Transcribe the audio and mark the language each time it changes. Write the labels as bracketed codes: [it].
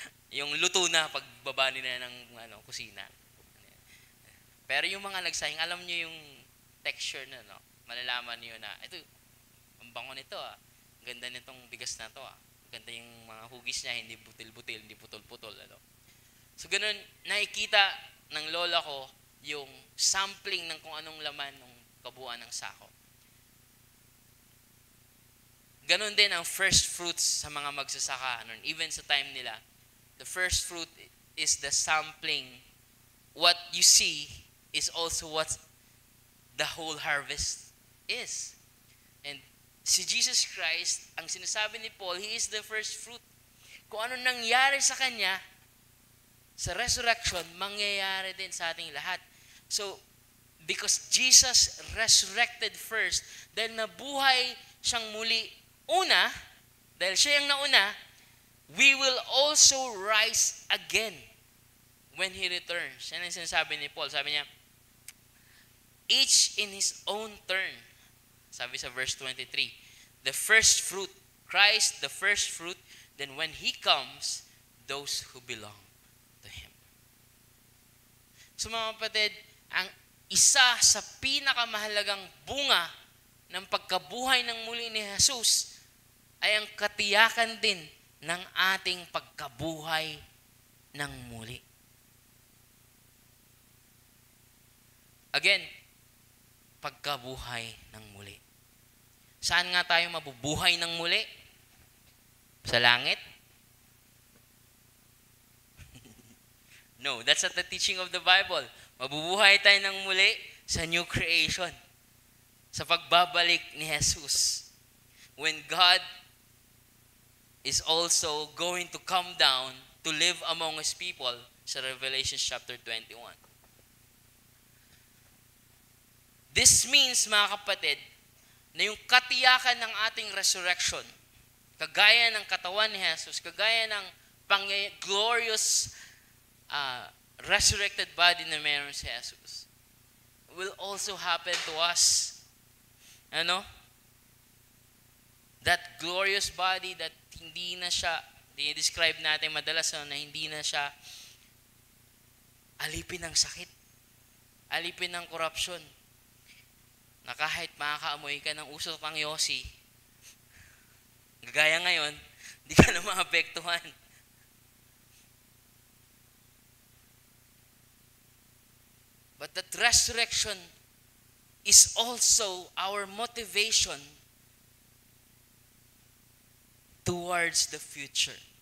[tl] yung luto na pagbaba nila ng kusina. Pero yung mga nagsaing, alam nyo yung texture na, malalaman nyo na, ito, ang bango nito ang ganda nitong bigas na to Ganda yung mga hugis niya, hindi butil-butil, hindi putol-putol. So ganun, nakikita ng lola ko yung sampling ng kung anong laman ng kabuuan ng sako. Ganon din ang first fruits sa mga magsasaka. [en] Even sa time nila, the first fruit is the sampling. What you see is also what the whole harvest is. And si Jesus Christ, [tl] ang sinasabi ni Paul, [en] He is the first fruit. [tl] Kung ano nangyari sa Kanya, sa resurrection, mangyayari din sa ating lahat. [en] So, because Jesus resurrected first, [tl] dahil nabuhay siyang muli una, dahil siya yung nauna, [en] we will also rise again when He returns. [tl] Yan ang sinasabi ni Paul. Sabi niya, [en] each in his own turn. [tl] Sabi sa [en] verse 23, the first fruit, Christ, the first fruit, then when He comes, those who belong to Him. [tl] So mga kapatid, ang isa sa pinakamahalagang bunga ng pagkabuhay ng muli ni Jesus ay ang katiyakan din ng ating pagkabuhay ng muli. Again, pagkabuhay ng muli. Saan nga tayo mabubuhay ng muli? Sa langit? [en] No, that's not the teaching of the Bible. [tl] Mabubuhay tayo ng muli sa new creation. Sa pagbabalik ni Jesus. [en] When God is also going to come down to live among His people sa Revelation chapter 21. This means, [tl] mga kapatid, na yung katiyakan ng ating resurrection, kagaya ng katawan ni Jesus, kagaya ng glorious resurrected body na meron si Jesus, [en] will also happen to us. [tl] Ano? [en] That glorious body that [tl] hindi na siya, describe natin madalas na hindi na siya alipin ng sakit, alipin ng korupsyon, na kahit makakaamoy ka ng usok ng yosi, gaya ngayon, hindi ka na maapektuhan. [en] But that resurrection is also our motivation towards the future.